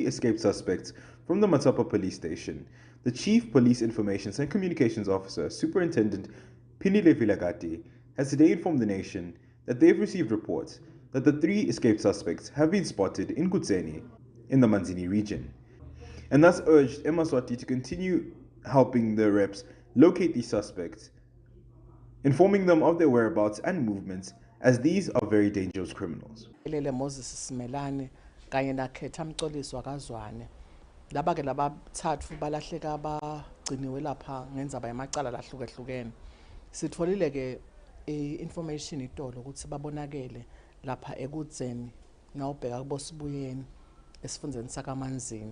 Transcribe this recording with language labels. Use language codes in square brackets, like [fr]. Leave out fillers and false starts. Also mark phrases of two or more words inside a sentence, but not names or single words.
[en] escaped suspects from the Matapa police station, the Chief Police Information and Communications Officer, Superintendent Bindle Vilegati, has today informed the nation that they've received reports that the 3 escaped suspects have been spotted in Kutseni, in the Manzini region, and thus urged Yemaswati to continue helping the reps locate these suspects, informing them of their whereabouts and movements, as these are very dangerous criminals. [ss] Moses Simelane kanye nakhetha Mcoliswa kaZwane laba ke labathathu balahleka abagciniwe lapha ngenzaba yamacala lahlukehlukene. Sitholile ke information itolo ukuthi babonakele lapha ekudzeni ngawubheka kubosibuyeni esifundzeni sakaManzini.